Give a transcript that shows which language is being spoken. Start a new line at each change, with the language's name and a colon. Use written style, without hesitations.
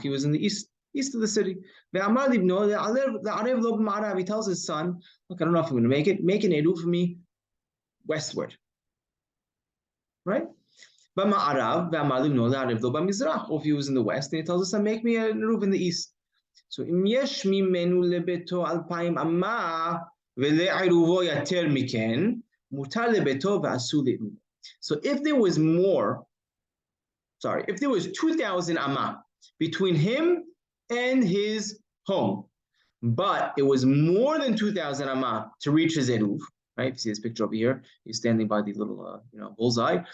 English: He was in the east of the city. He tells his son, "Look, I don't know if I'm going to make it. Make an Eruv for me westward, right?" Or if he was in the west, and he tells his son, "Make me an Eruv in the east."
Hebrew: So אם יש ממנו לביתו 2,000 אמה ולעירובו יותר מכן, מותר לביתו ואסור לעירובו.
English: So if there was 2,000 amma between him and his home, but it was more than 2,000 amma to reach his eruv, right? If you see this picture over here, he's standing by the little bullseye.